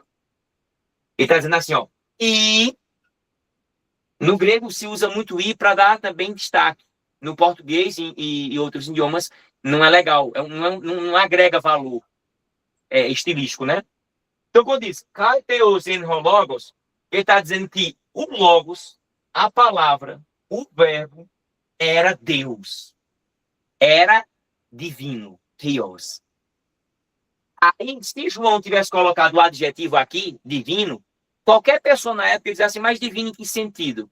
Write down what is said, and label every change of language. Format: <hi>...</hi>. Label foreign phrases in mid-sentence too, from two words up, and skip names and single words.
<pt>Ele está dizendo assim, ó, e no grego se usa muito i para dar também destaque. No português e outros idiomas não é legal, não agrega valor estilístico, né? Então, quando diz</pt> <el>καὶ θεὸς ἦν λόγος,</el> <pt>ele está dizendo que o logos, a palavra, o verbo, era Deus. Era divino, Theos. Aí, se João tivesse colocado o adjetivo aqui, divino, qualquer pessoa na época dizia assim, mas divino em que sentido?</pt>